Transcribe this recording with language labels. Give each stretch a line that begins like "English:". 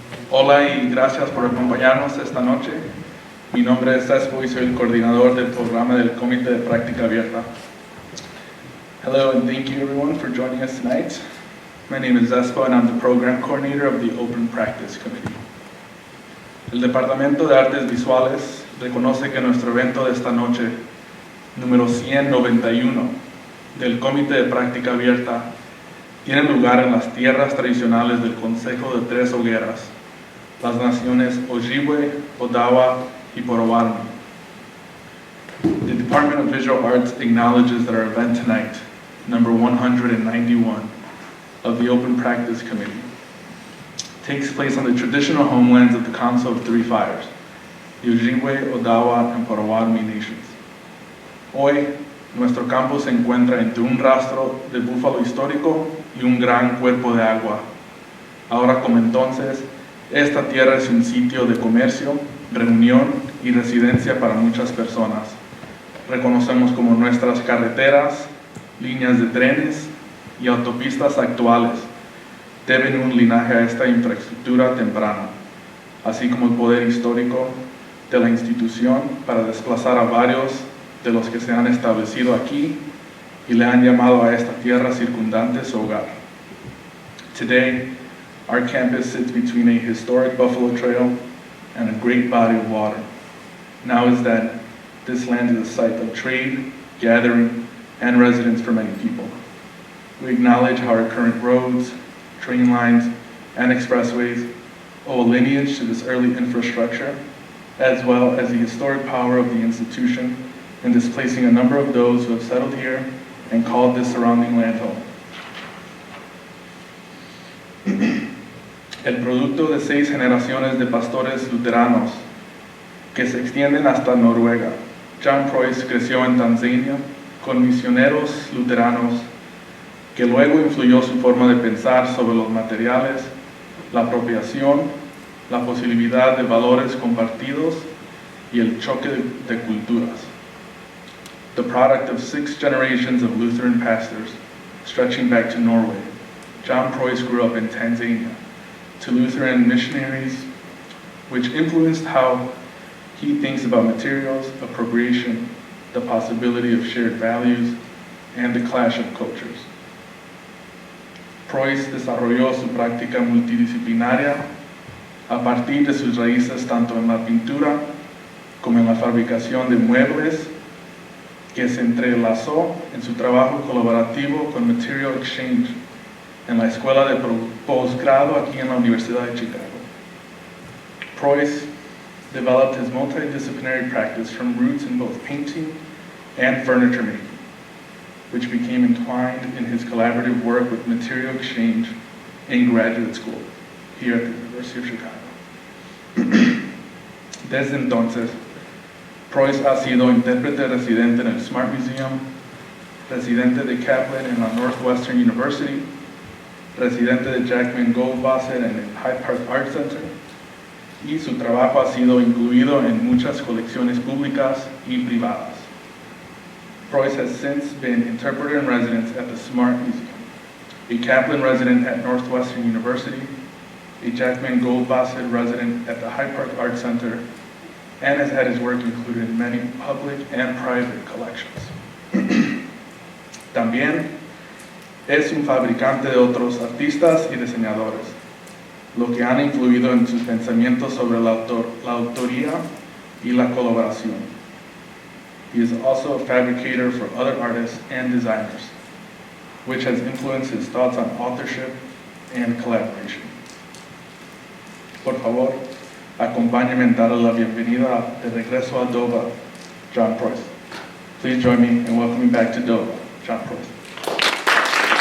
Spanish: Hola y gracias por acompañarnos esta noche. Mi nombre es Zespo y soy el coordinador del programa del Comité de Práctica Abierta.
English: Hello and thank you everyone for joining us tonight. My name is Zespo and I'm the program coordinator of the Open Practice Committee.
Spanish: El Departamento de Artes Visuales reconoce que nuestro evento de esta noche, número 191 del Comité de Práctica Abierta, tiene lugar en las tierras tradicionales del Consejo de Tres Hogueras, las naciones Ojibwe, Odawa, y Potawatomi.
English: The Department of Visual Arts acknowledges that our event tonight, number 191 of the Open Practice Committee, takes place on the traditional homelands of the Council of Three Fires, the Ojibwe, Odawa, and Potawatomi nations.
Spanish: Hoy, nuestro campo se encuentra entre un rastro de búfalo histórico y un gran cuerpo de agua. Ahora como entonces, esta tierra es un sitio de comercio, reunión y residencia para muchas personas. Reconocemos como nuestras carreteras, líneas de trenes y autopistas actuales deben un linaje a esta infraestructura temprana, así como el poder histórico de la institución para desplazar a varios de los que se han establecido aquí y le han llamado a esta tierra circundante su hogar.
English: Today, our campus sits between a historic buffalo trail and a great body of water. Now is that this land is a site of trade, gathering, and residence for many people. We acknowledge how our current roads, train lines, and expressways owe a lineage to this early infrastructure, as well as the historic power of the institution in displacing a number of those who have settled here and called this surrounding land home.
Spanish: El producto de 6 generaciones de pastores luteranos que se extienden hasta Noruega. John Preus creció en Tanzania con misioneros luteranos que luego influyó su forma de pensar sobre los materiales, la apropiación, la posibilidad de valores compartidos y el choque de culturas.
English: The product of 6 generations of Lutheran pastors stretching back to Norway, John Preus grew up in Tanzania, to Lutheran missionaries, which influenced how he thinks about materials, appropriation, the possibility of shared values, and the clash of cultures.
Spanish: Preus desarrolló su práctica multidisciplinaria a partir de sus raíces tanto en la pintura como en la fabricación de muebles, que se entrelazó en su trabajo colaborativo con Material Exchange en la escuela de posgrado aquí en la Universidad de Chicago.
English: Preus developed his multidisciplinary practice from roots in both painting and furniture making, which became entwined in his collaborative work with Material Exchange in graduate school here at the University of Chicago.
Spanish: Desde entonces, Preus ha sido intérprete residente en el Smart Museum, residente de Kaplan en la Northwestern University, residente de Jackman Goldwasser en el Hyde Park Art Center, y su trabajo ha sido incluido en muchas colecciones públicas y privadas.
English: Preus has since been interpreter in residence at the Smart Museum, a Kaplan resident at Northwestern University, a Jackman Goldwasser resident at the Hyde Park Art Center, and has had his work included in many public and private collections.
Spanish: También es un fabricante de otros artistas y diseñadores, lo que han influido en sus pensamientos sobre la autoría y la colaboración.
English: He is also a fabricator for other artists and designers, which has influenced his thoughts on authorship and collaboration.
Spanish: Por favor, acompáñenme en darle la bienvenida de regreso a Doba, John Preus.
English: Please join me in welcoming back to Doba, John Preus.